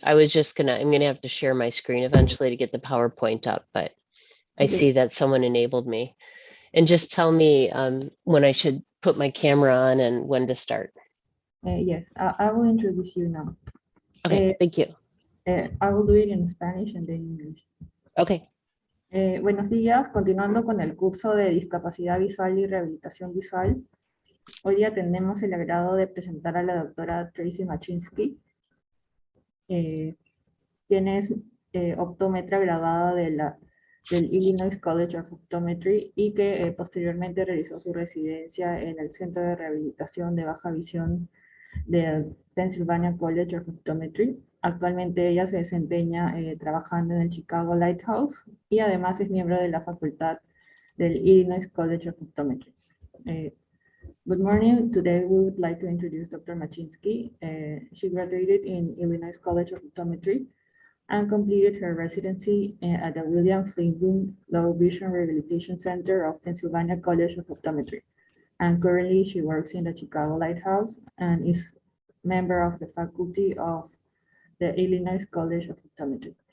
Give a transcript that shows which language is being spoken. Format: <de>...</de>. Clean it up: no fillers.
<en>I'm gonna have to share my screen eventually to get the PowerPoint up, but I Okay. see that someone enabled me. And just tell me when I should put my camera on and when to start. Yes, I will introduce you now. Okay, thank you. I will do it in Spanish and then English. Okay.</en> <es>Buenos días, continuando con el curso de Discapacidad Visual y Rehabilitación Visual. Hoy día tenemos el agrado de presentar a la doctora Tracy Machinsky, quien es optómetra graduada del Illinois College of Optometry y que posteriormente realizó su residencia en el Centro de Rehabilitación de Baja Visión del Pennsylvania College of Optometry. Actualmente ella se desempeña trabajando en el Chicago Lighthouse y además es miembro de la facultad del Illinois College of Optometry.</es> <en>Good morning. Today we would like to introduce Dr. Machinsky. She graduated in Illinois College of Optometry and completed her residency at the William Flynn Low Vision Rehabilitation Center of Pennsylvania College of Optometry. And currently she works in the Chicago Lighthouse and is member of the faculty of the Illinois College of Optometry.</en>